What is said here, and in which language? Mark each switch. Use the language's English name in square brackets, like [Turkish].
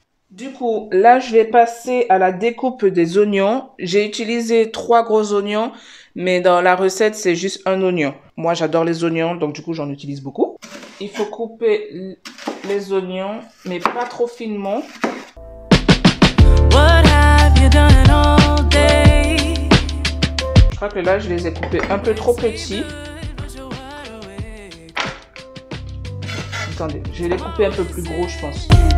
[French] Du coup, là, je vais passer à la découpe des oignons. J'ai utilisé 3 gros oignons, mais dans la recette, c'est juste un oignon. Moi, j'adore les oignons, donc du coup, j'en utilise beaucoup. Il faut couper les oignons, mais pas trop finement. [English] What have you done all day? [French] Je crois que là, je les ai coupés un peu trop petits. Attendez, je vais les couper un peu plus gros, je pense.